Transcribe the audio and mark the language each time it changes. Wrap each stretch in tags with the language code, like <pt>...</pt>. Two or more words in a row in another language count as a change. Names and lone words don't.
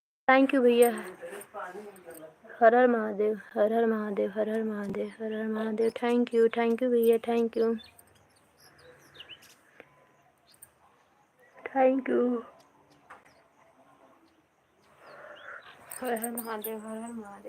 <en>thank you भैया।</en> <hi>हर हर महादेव, हर हर महादेव, हर हर महादेव, हर हर महादेव।</hi> <en>thank you भैया, thank you, thank you.</en> <hi>हर हर महादेव, हर हर महादेव।</hi>